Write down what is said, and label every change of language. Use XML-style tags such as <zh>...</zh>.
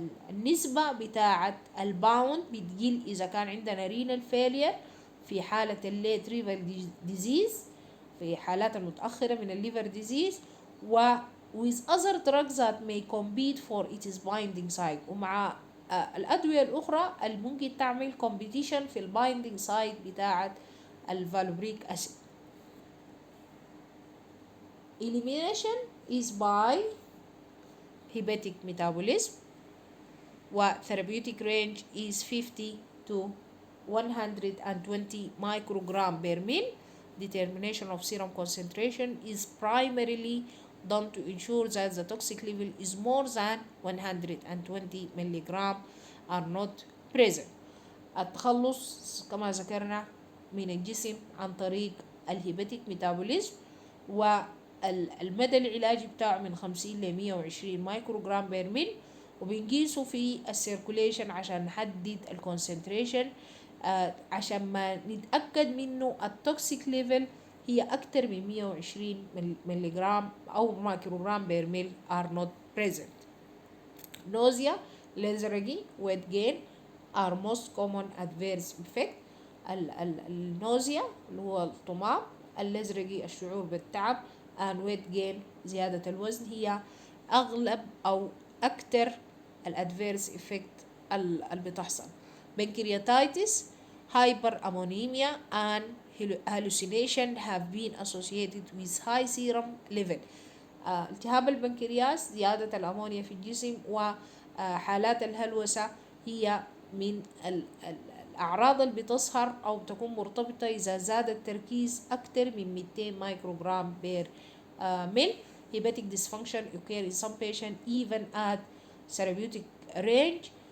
<ar>النسبة بتاعة الباوند بتقل إذا كان عندنا</ar> <en>renal failure</en> <ar>في حالة الليت liver disease، في حالات المتأخرة من الليفر ديزيز، و</ar> <en>with other drugs that may compete for its binding site،</en> <ar>ومع الأدوية الأخرى اللي ممكن تعمل competition في البايندينج سايت بتاعة الفالبريك أسيد.</ar> <en>Elimination is by hepatic metabolism، و therapeutic range is 50 to 120 microgram per ml. Determination of serum concentration is primarily done to ensure that the toxic level is more than 120 milligram are not present.</en> <ar>التخلص كما ذكرنا من الجسم عن طريق الهيباتيك ميتابوليزم، والمدى العلاجي بتاعه من 50 ل 120 مايكروغرام بير ميل، وبنقيسه في السيركوليشن عشان نحدد الكونسنتريشن عشان ما نتأكد منه التوكسيك ليفل هي أكتر من 120 ملغرام أو مايكروغرام بير ميل</ar> <en>are not present. Nausea, lethargy, weight gain are most common adverse effects.</en> <ar>النوزيا اللي هو الطمام، الازرقي الشعور بالتعب،</ar> <en>and weight gain</en> <ar>زيادة الوزن، هي اغلب او اكتر الادفيرس افكت اللي بتحصل.</ar> <en>Pancreatitis, hyper ammonemia and hallucination have been associated with high serum level.</en> <ar>التهاب البنكرياس، زيادة الأمونيا في الجسم، وحالات الهلوسة هي من الأعراض اللي بتظهر أو تكون مرتبطة إذا زاد التركيز أكثر من 200 مايكروغرام بير مل.</ar> <en>Hepatic dysfunction occur in some patients even at therapeutic range.</en>